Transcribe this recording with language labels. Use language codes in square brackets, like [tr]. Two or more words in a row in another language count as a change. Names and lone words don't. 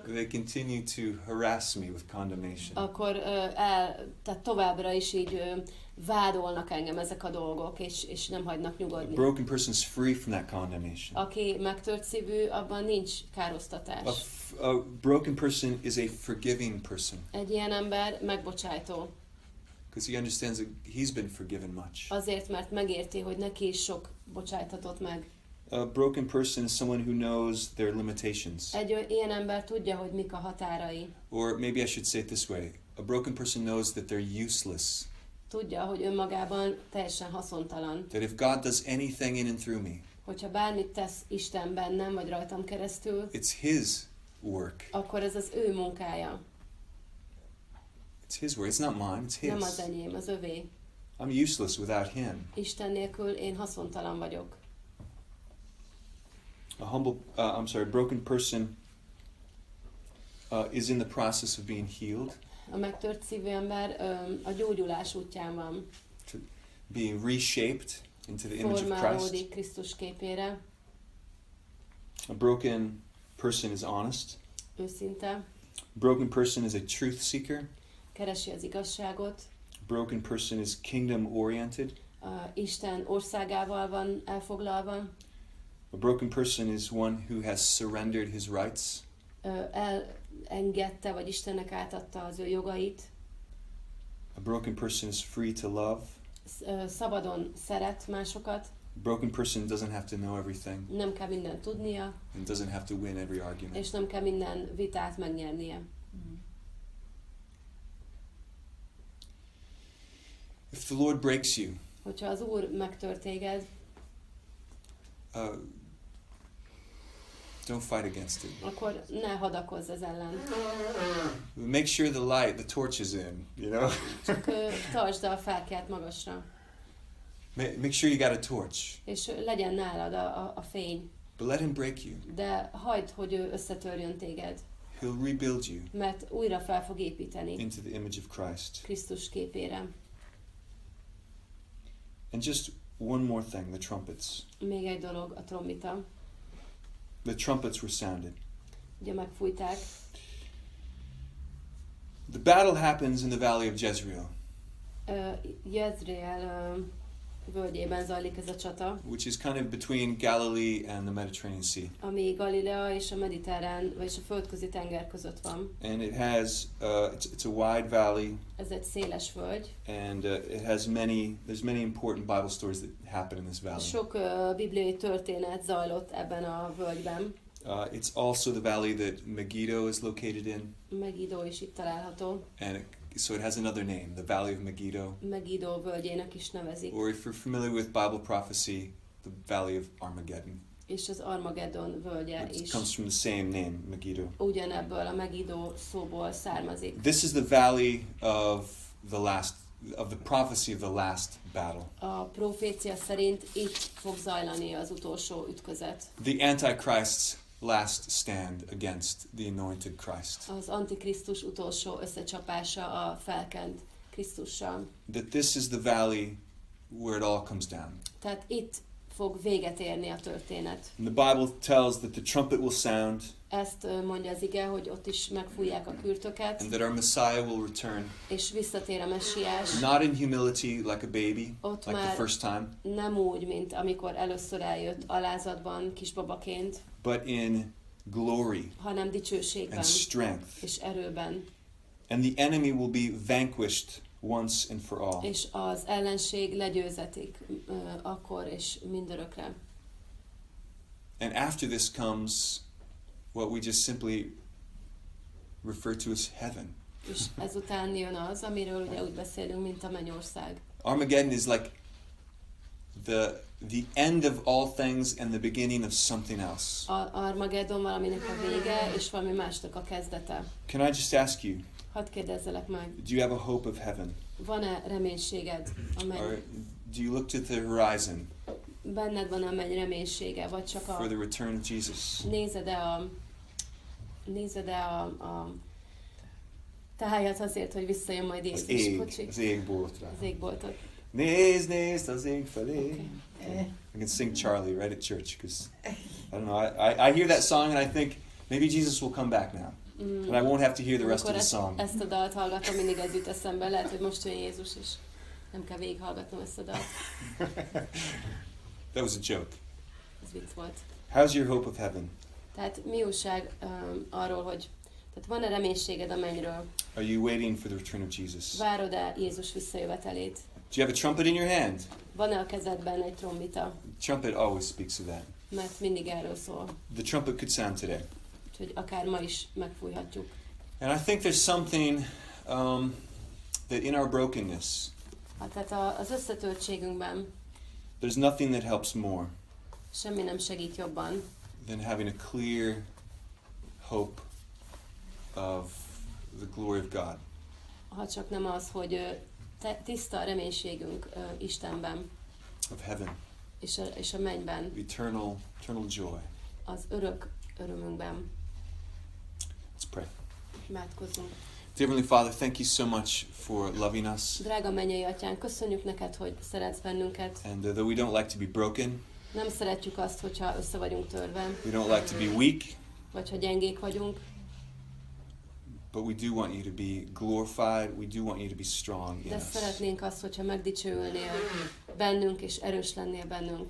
[en] they continue to harass me with condemnation. [hu] akkor tehát továbbra is így vádolnak engem ezek a dolgok, és nem hagynak [en] A [hu] nyugodni. [en] broken person is free from that condemnation. [hu] Aki megtört szívű, abban nincs károsztatás. [en] A broken person is a forgiving person [hu] Egy ilyen ember megbocsájtó. [en] because he understands that he's been forgiven much. [hu] Azért, mert megérti, hogy neki is sok bocsájtatott meg. [en] A broken person is someone who knows their limitations. [hu] Egy ilyen ember tudja, hogy mik a határai. [en] Or maybe I should say it this way. A broken person knows that they're useless. [hu] Tudja, hogy önmagában teljesen haszontalan. [en] That if God does anything in and through me, [hu] Hogyha bármit tesz Isten bennem, vagy rajtam keresztül, [en] it's His work. [hu] akkor ez az ő munkája. [en] It's His work. It's not mine. It's [hu] Nem az [en] His. [hu] enyém, az övé. [en] I'm useless without Him. [hu] Isten nélkül én haszontalan vagyok. [en] A broken person is in the process of being healed, [hu] A megtört szívű ember a gyógyulás útján van. [en] being reshaped into the image of Christ. [hu] Formálódik Krisztus képére, [en] A broken person is honest. [hu] őszinte, [en] A broken person is a truth seeker. [hu] keresi az igazságot, [en] A broken person is kingdom oriented. [hu] Isten országával van elfoglalva, [en] A broken person is one who has surrendered his rights. [hu] elengedte, vagy Istennek átadta az ő jogait, [en] A broken person is free to love. [hu] szabadon szeret másokat, [en] A broken person doesn't have to know everything [hu] nem kell mindent tudnia, [en] and doesn't have to win every argument. [hu] és nem kell minden vitát megnyernie. [en] If the Lord breaks you, [hu] Hogyha az Úr megtört téged, [en] don't fight against it. [hu] akkor ne hadakozz ez ellen. [en] Make sure the torch is in, you know? [hu] Csak tartsd a fáklyát magasra, [en] Make sure you got a torch. [hu] és legyen nálad a fény. [en] But let him break you. [hu] De hagyd, hogy ő összetörjön téged, [en] He'll rebuild you [hu] mert újra fel fog építeni [en] into the image of Christ. [hu] Krisztus képére. [en] And just one more thing, the trumpets. [hu] Még egy dolog, a trombita. [en] The trumpets were sounded. [hu] Ugye megfújták, [en] The battle happens in the Valley of Jezreel, [hu] Jezreel völgyében zajlik ez a csata, [en] which is kind of between Galilee and the Mediterranean Sea. [hu] ami Galilea és a mediterrán, vagyis a földközi tenger között van. [en] And it has, it's a wide valley, [hu] Ez egy széles völgy. [en] and it has there's many important Bible stories that happen in this valley. [hu] Sok bibliai történet zajlott ebben a völgyben. [en] It's also the valley that Megiddo is located in, [hu] Megiddo is itt található. [en] and so it has another name, the Valley of Megiddo. [hu] Megiddo völgyének is nevezik. [en] Or if you're familiar with Bible prophecy, the Valley of Armageddon. [hu] És az Armageddon völgye [en] It is comes from the same name, Megiddo. [hu] ugyanebből a Megiddo szóból származik. [en] This is the valley of the prophecy of the last battle. [hu] A profécia szerint itt fog zajlani az utolsó ütközet. [en] The Antichrist's last stand against the anointed Christ. [hu] Az Antikrisztus utolsó összecsapása a felkent Krisztussal. [en] That this is the valley where it all comes down. [hu] Tehát itt fog véget érni a történet. [en] And the Bible tells that the trumpet will sound, [hu] Ezt mondja az ige, hogy ott is megfújják a kürtöket, [en] and that our Messiah will return, [hu] és visszatér a messiás. [en] not in humility like a baby, [hu] Ott [en] like the [hu] már [en] first time, [hu] nem úgy, mint amikor először eljött alázatban, kisbabaként, [en] but in glory [hu] hanem dicsőségben [en] and strength. [hu] és erőben. [en] And the enemy will be vanquished once and for all. [hu] És az ellenség legyőzetik akkor és mindörökre. [en] And after this comes what we just simply refer to as heaven. [hu] És ezután jön az, amiről ugye úgy beszélünk, mint a mennyország. [en] Armageddon is like the end of all things and the beginning of something else. [hu] Armageddon valaminek a vége, és valami másnak a kezdete. [en] Can I just ask you, [hu] Hadd kérdezzelek meg, [en] do you have a hope of heaven? [hu] van-e reménységed a menny? [en] Or do you look to the horizon [hu] Benned van a menny reménysége, vagy csak [en] for a... the return of Jesus? [hu] Nézed-e a tájat azért, hogy visszajön majd Jézus? Az égboltra. Az égboltot. Nézd az ég felé. [en] Okay. I can sing Charlie right at church because I don't know. I hear that song and I think maybe Jesus will come back now, and I won't have to hear the rest of the song. [hu] Ezt a dalt hallgatom, mindig ez jut eszembe. Lehet, hogy most jön Jézus, és nem kell végighallgatnom ezt a dalt. [en] That was a joke. [hu] Ez vicc volt. [en] How's your hope of heaven? [hu] Tehát mi újság arról, hogy tehát van-e reménységed a mennyről? [en] Are you waiting for the return of Jesus? [hu] Várod-e Jézus visszajövetelét? [en] Do you have a trumpet in your hand? [hu] Van-e a kezedben egy trombita? [en] Trumpet always speaks of that. [hu] Mert mindig erről szól. [en] The trumpet could sound today. [hu] Úgyhogy akár ma is megfújhatjuk. [en] And I think there's something that in our brokenness, [hu] Tehát az összetörtségünkben [en] there's nothing that helps more [hu] semmi nem segít jobban, [en] than having a clear hope of the glory of God. [hu] ha csak nem az, hogy tiszta a reménységünk Istenben, [en] Of heaven, [hu] és a mennyben, [en] eternal joy. [hu] az örök örömünkben. [en] Let's pray. [hu] Imádkozzunk. [en] Dear Heavenly Father, thank you so much for loving us. [hu] Drága mennyei atyánk, köszönjük neked, hogy szeretsz bennünket. [en] And though we don't like to be broken, [hu] Nem szeretjük azt, hogyha össze vagyunk törve, [en] we don't like to be weak, [hu] vagy ha gyengék vagyunk, [en] but we do want you to be glorified. We do want you to be strong in [hu] de [en] us. [hu] szeretnénk azt, hogyha megdicsőülnél bennünk, és erős lennél bennünk.